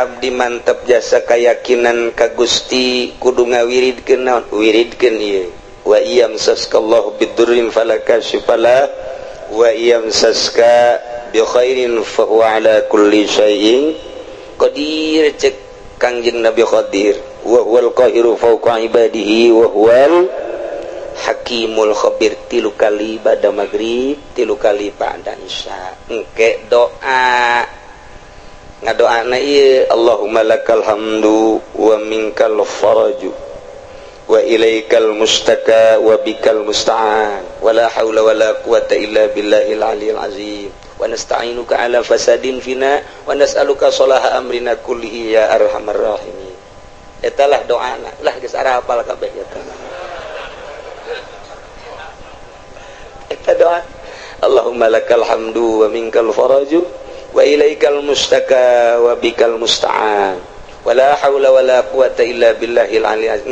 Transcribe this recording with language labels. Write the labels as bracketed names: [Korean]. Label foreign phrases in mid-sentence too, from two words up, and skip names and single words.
[Sundanese] abdi mantap jasa keyakinan ka Gusti kudu ngawiridkeun naon wiridkeun ieu [Arabic] وإن يمسسك الله بضر فلا كاشف له وإن يمسسك بخير فهو على كل شيء قدير [Sundanese] cek Kangjeng Nabi Qadir [Arabic] وهو القاهر فوق عباده وهو الحكيم الخبير. [Sundanese] 3 kali pada maghrib 3 kali pada isya engke doa ngadoana ieu [Arabic] اللهم لك الحمد ومنك الفرج وإليك المشتكى وبك المستعان ولا حول ولا قوة إلا بالله العلي العظيم ونستعينك على فساد فينا ونسألك صلاح أمرنا كله يا أرحم الراحمين. [Sundanese] Eta lah doana lah geus ara hafal kabeh eta. Eta doa [Arabic] اللهم لك الحمد ومنك الفرج وإليك المشتكى وبك المستعان ولا حول ولا قوة إلا بالله العلي العظيم.